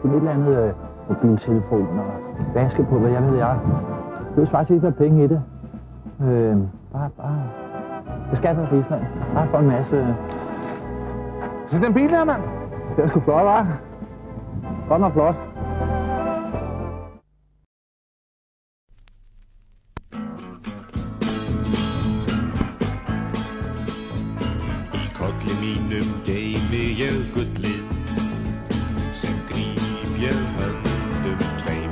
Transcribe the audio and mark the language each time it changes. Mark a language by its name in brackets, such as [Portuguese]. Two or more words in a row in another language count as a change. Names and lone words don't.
[Danish] Det er et eller andet mobiltelefon og vaskepulver, jeg ved jeg. Det vil faktisk ikke være penge i det. Bare... Det skal være på Island. Bare for en masse... Se den bil der, mand. Det er sgu flot, hva'? Godt nok flot. [Icelandic] Í kolli mínum geymi ég gullið, sem gríp ég höndum tveim.